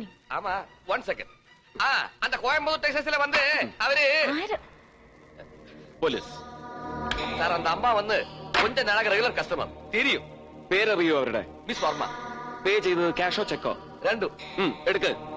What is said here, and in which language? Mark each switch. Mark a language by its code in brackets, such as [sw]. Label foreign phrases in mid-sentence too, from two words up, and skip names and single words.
[ta] ஆமா, 1 செகண்ட். அந்த கோயம்புத்தூர் டெக்ஸஸ்ல வந்து அவரு [ml] പോലീസ് [ta] சார், அந்த அம்மா வந்து கொஞ்ச நாளாக [en] regular customer [ta] தெரியும். [ml] പേരറിയോ അവരുടെ? [ta] மிஸ் வர்மா. [ml] പേ ചെയ്തത് ക്യാഷോ ചെക്കോ? [ta] ரெண்டும். [ml] എടുക്ക്.